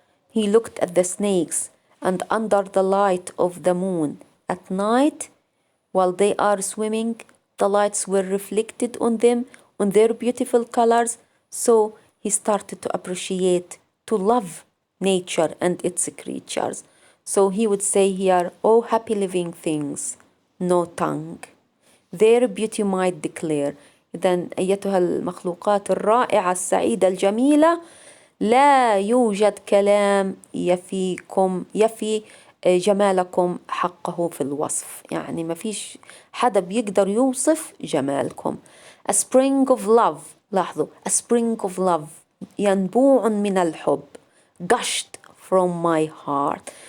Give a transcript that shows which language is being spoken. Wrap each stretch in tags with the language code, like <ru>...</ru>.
<en>He looked at the snakes, and under the light of the moon at night, while they are swimming, the lights were reflected on them, on their beautiful colors. So he started to appreciate, to love nature and its creatures. So he would say here, oh happy living things, no tongue. Their beauty might declare.</en> <ar>إذن أيتها المخلوقات الرائعة السعيدة الجميلة، لا يوجد كلام يفي جمالكم حقه في الوصف، يعني ما فيش حدا بيقدر يوصف جمالكم.</ar> <en>A spring of love،</en> <ar>لاحظوا</ar> <en>a spring of love</en> <ar>ينبوع من الحب</ar> <en>gushed from my heart.</en>